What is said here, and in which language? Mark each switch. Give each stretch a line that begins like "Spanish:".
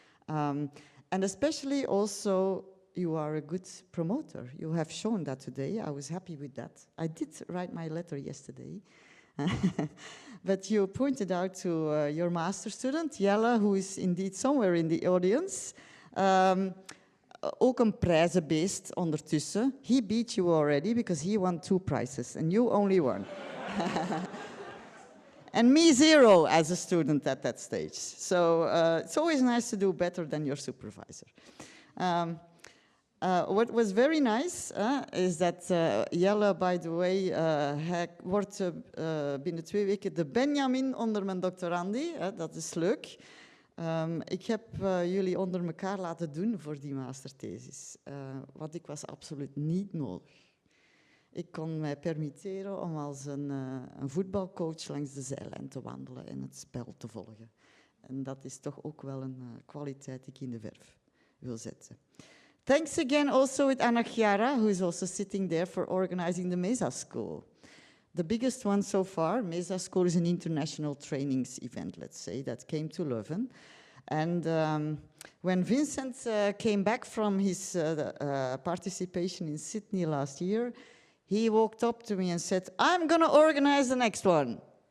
English: And especially also, you are a good promoter. You have shown that today. I was happy with that. I did write my letter yesterday. But you pointed out to your master student, Jelle, who is indeed somewhere in the audience.
Dutch: Ook een prijzenbeest ondertussen.
English: He beat you already because he won 2 prizes and you only one. And me 0 as a student at that stage. So it's always nice to do better than your supervisor. What was very nice is that Jelle, by the way,
Dutch: hij wordt binnen 2 weken de Benjamin onder mijn doctorandi. Dat is leuk. Ik heb jullie onder elkaar laten doen voor die masterthesis. Want ik was absoluut niet nodig. Ik kon mij permitteren om als een voetbalcoach langs de zijlijn te wandelen en het spel te volgen. En dat is toch ook wel een kwaliteit die ik in de verf wil zetten.
English: Thanks again also with Anna Chiara, who is also sitting there for organizing the Mesa School. The biggest one so far. Mesa School is an international trainings event, let's say, that came to Leuven. And when Vincent came back from his participation in Sydney last year, he walked up to me and said, I'm going to organize the next one.